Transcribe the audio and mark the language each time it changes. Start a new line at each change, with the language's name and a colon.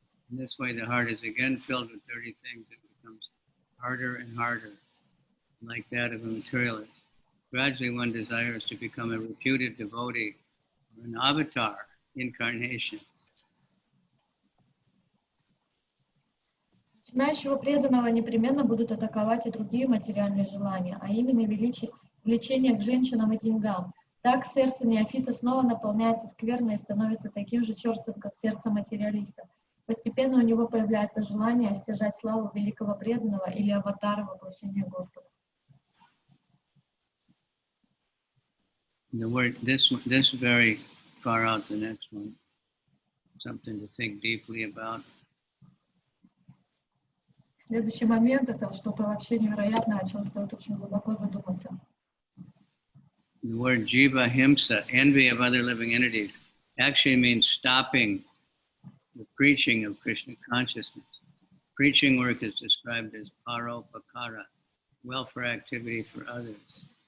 English: In this way, the heart is again filled with dirty things. It becomes harder and harder, like that of a materialist. Gradually, one desires to become a reputed devotee or an avatar incarnation.
Russian: Начинающего преданного непременно будут атаковать и другие материальные желания, а именно влечение к женщинам и деньгам. Так сердце неофита снова наполняется скверной и становится таким же черствым, как сердце материалиста. Постепенно у него появляется желание стяжать славу великого преданного или аватара воплощения Господа.
English: The word this very far out. The next one, something to think deeply about.
Russian: Следующий момент — это что-то вообще невероятное, о чем стоит очень глубоко задуматься.
English: The word jiva himsa, envy of other living entities, actually means stopping the preaching of Krishna consciousness. Preaching work is described as paropakara, welfare activity for others.